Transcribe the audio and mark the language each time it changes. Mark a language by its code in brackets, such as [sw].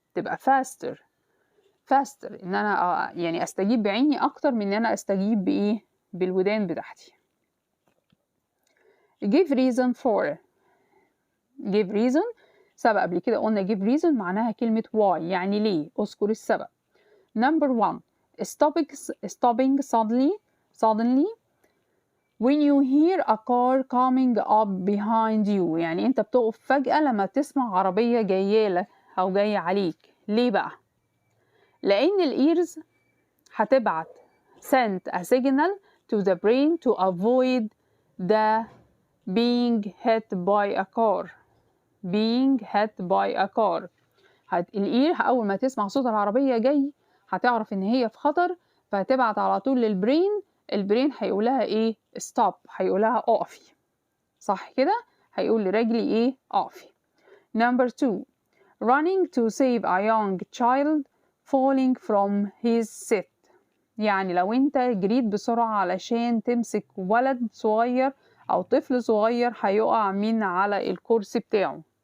[ar] تبقى faster إن أنا يعني أستجيب بعيني أكتر من إن أنا أستجيب بإيه؟ بالودان بتاعتي. [en] give reason for. [ar] give reason سبق قبل كده قلنا give reason معناها كلمة why يعني ليه، أذكر السبب. [en] number 1 stopping suddenly when you hear a car coming up behind you. [ar] يعني أنت بتقف فجأة لما تسمع عربية جاية لك أو جاية عليك. [en] ليه بقى؟ [ar] لأن الإيرز هتبعت [en] send a signal to the brain to avoid the being hit by a car. [ar] الإير أول ما تسمع صوت العربية جاي هتعرف إن هي في خطر، فهتبعت على طول للبرين. البرين هيقولها إيه؟ stop، هيقولها اقفي. صح كده؟ هيقول لرجلي إيه؟ اقفي. [en] number 2 running to save a young child falling from his seat. [ar] يعني لو أنت جريت بسرعة علشان تمسك ولد صغير أو طفل صغير هيقع من على الكرسي بتاعه.